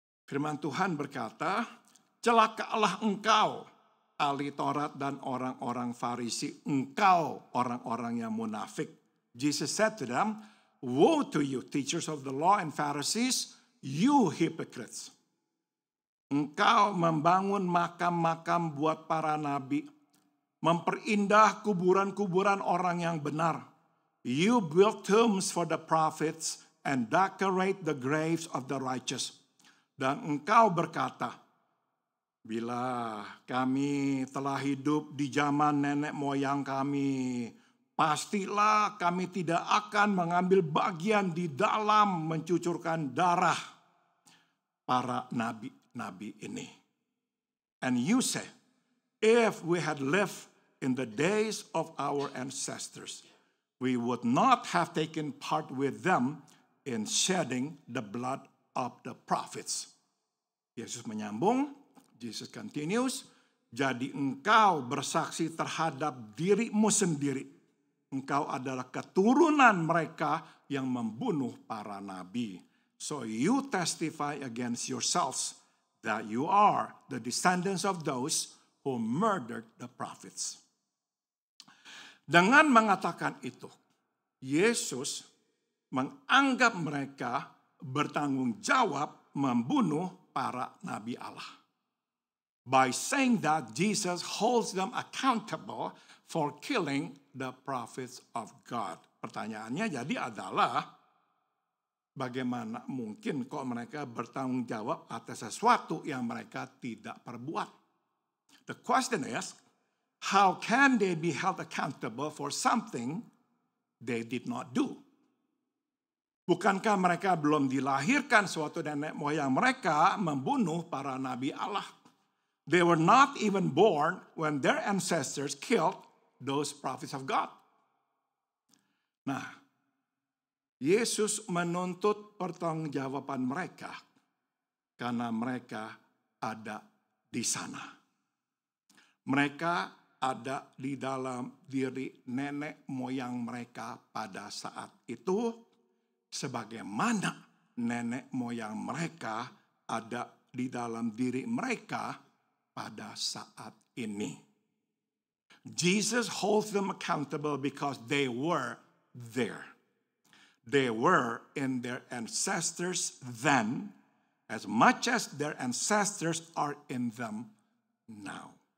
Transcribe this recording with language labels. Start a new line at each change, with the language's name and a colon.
Indonesian: Firman Tuhan berkata, celakalah engkau, ahli Taurat dan orang-orang Farisi, engkau orang-orang yang munafik.
English: Jesus said to them, woe to you, teachers of the law and Pharisees, you hypocrites.
Indonesian: Engkau membangun makam-makam buat para nabi, memperindah kuburan-kuburan orang yang benar.
English: You build tombs for the prophets and decorate the graves of the righteous.
Indonesian: Dan engkau berkata, bila kami telah hidup di zaman nenek moyang kami, pastilah kami tidak akan mengambil bagian di dalam mencucurkan darah para nabi ini.
English: And you say, if we had lived in the days of our ancestors, we would not have taken part with them in shedding the blood of the prophets.
Indonesian: Yesus menyambung,
English: Jesus continues,
Indonesian: jadi engkau bersaksi terhadap dirimu sendiri. Engkau adalah keturunan mereka yang membunuh para nabi.
English: So you testify against yourselves that you are the descendants of those who murdered the prophets.
Indonesian: Dengan mengatakan itu, Yesus menganggap mereka bertanggung jawab membunuh para nabi Allah.
English: By saying that, Jesus holds them accountable for killing the prophets of God.
Indonesian: Pertanyaannya jadi adalah, bagaimana mungkin kok mereka bertanggung jawab atas sesuatu yang mereka tidak perbuat?
English: The question is, how can they be held accountable for something they did not do?
Indonesian: Bukankah mereka belum dilahirkan suatu nenek moyang mereka membunuh para nabi Allah?
English: They were not even born when their ancestors killed those prophets of God.
Indonesian: Nah, Yesus menuntut pertanggungjawaban mereka karena mereka ada di sana. Mereka ada di dalam diri nenek moyang mereka pada saat itu, sebagaimana nenek moyang mereka ada di dalam diri mereka pada saat ini.
English: Jesus holds them accountable because they were there. They were in their ancestors then, as much as their ancestors are in them now.